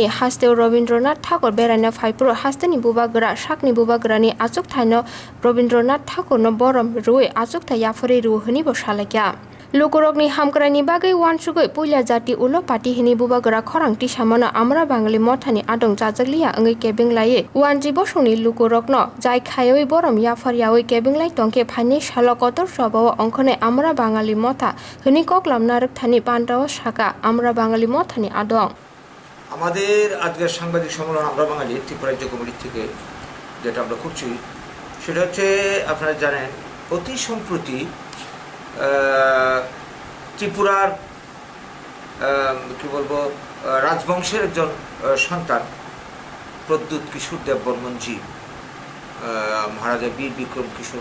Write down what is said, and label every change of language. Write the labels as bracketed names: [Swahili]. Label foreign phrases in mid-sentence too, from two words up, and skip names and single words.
[Kok Borok] Hasteo Robindranath Tagore beraina phaipro hasteni bubagra sakni bubagrani achuk thaino Robindranath Tagore no borom ruwi achuk tha yafori ruhani bo salakya Lukurokni hamkrani bagai wansugui puila jati ulo pati hini bubagra khorangti samana amra bangali mothani adong chajaklia ngi kebenglaye wanji bosuni lukurokno jai khayoi borom yafaryawi kebenglai tongke phani salokotor sabawa ongkhone amra bangali motha hini koklamna rukthani pandawa saka amra bangali mothani adong [Bangla] আমাদের আজকের সাংবাদিক সম্মেলন আমরা বাঙালি ত্রিপুরা রাজ্য কমিটি থেকে যেটা আমরা করছি সেটা হচ্ছে আপনারা জানেন অতি সম্প্রতি ত্রিপুরার কি বলবো রাজবংশের একজন সন্তান প্রদ্যুৎ কিশোর দেব বর্মনজি মহারাজা বীর বিক্রম কিশোর